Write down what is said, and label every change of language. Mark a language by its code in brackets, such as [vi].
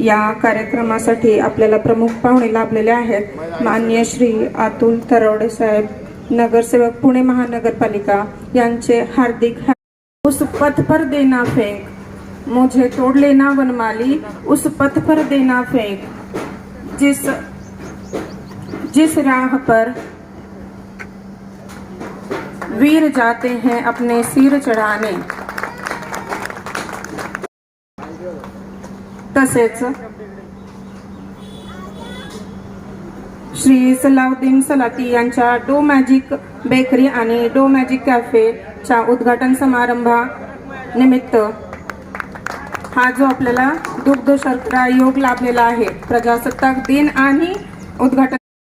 [mr] या कार्यक्रमासाठी आपल्याला प्रमुख पाहुणे लाभलेले आहेत। माननीय श्री अतुल तरवडे साहेब, नगरसेवक पुणे महानगरपालिका यांचे हार्दिक। [hi] उस पथ पर देना फेंक, मुझे तोड़ लेना वनमाली, उस पथ पर देना फेंक, जिस राह पर वीर जाते हैं अपने सिर चढ़ाने। [mr] तसेच श्री सलाउद्दीन सलाती यांच्या डो मॅजिक बेकरी आणि डो मॅजिक कॅफेच्या उद्घाटन समारंभानिमित्त हा जो आपल्याला दुग्ध शर्करा योग लाभलेला आहे, प्रजासत्ताक दिन आणि उद्घाटन